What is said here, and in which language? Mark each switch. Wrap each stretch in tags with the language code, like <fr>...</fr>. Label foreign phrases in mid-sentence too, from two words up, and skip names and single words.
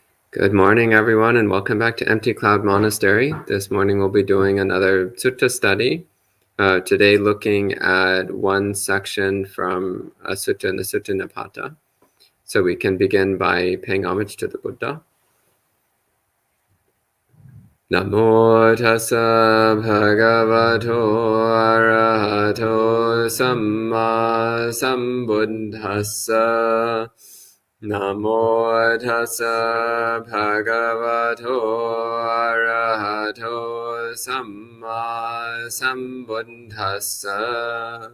<en>Good morning, everyone, and welcome back to Empty Cloud Monastery. This morning we'll be doing another sutta study. Today looking at one section from a sutta in the Sutta-Nipata. So we can begin by paying homage to the Buddha.</en> <pi>Namo tassa bhagavato arahato samma sambuddhassa. Namo tassa bhagavato arahato samma sambuddhassa.</pi>